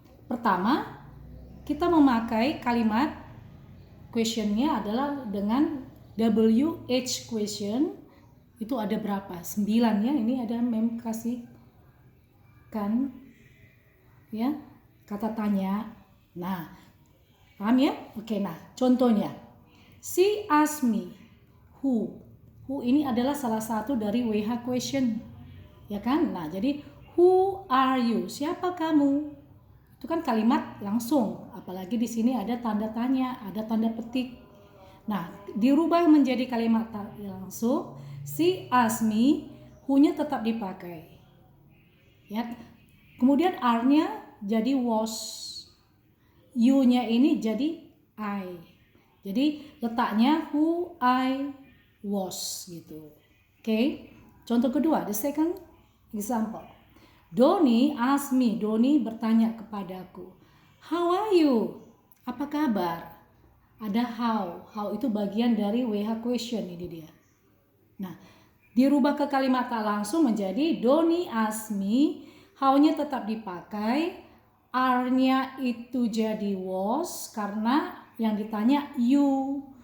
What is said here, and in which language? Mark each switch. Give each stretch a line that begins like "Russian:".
Indonesian: Pertama, kita memakai kalimat questionnya adalah dengan WH question. Itu ada berapa? 9 ya. Ini ada mem kasih kan ya, kata tanya. Nah, paham ya? Oke, nah contohnya,
English: she asked me who.
Indonesian: Who ini adalah salah satu dari WH question, ya kan? Nah, jadi
English: who are you?
Indonesian: Siapa kamu? Itu kan kalimat langsung, apalagi di sini ada tanda tanya, ada tanda petik. Nah, dirubah menjadi kalimat langsung,
English: she asked me,
Indonesian: who-nya tetap dipakai. Ya. Kemudian are-nya jadi was. You-nya ini jadi I. Jadi letaknya
English: who I was
Indonesian: gitu. Oke. Contoh kedua,
English: the second example. Doni asked me,
Indonesian: Doni bertanya kepadaku,
English: how are you?
Indonesian: Apa kabar? Ada how. How itu bagian dari WH question, ini dia. Nah, dirubah ke kalimat tak langsung menjadi
English: Doni asked me,
Indonesian: how-nya tetap dipakai, are-nya itu jadi was karena yang ditanya you.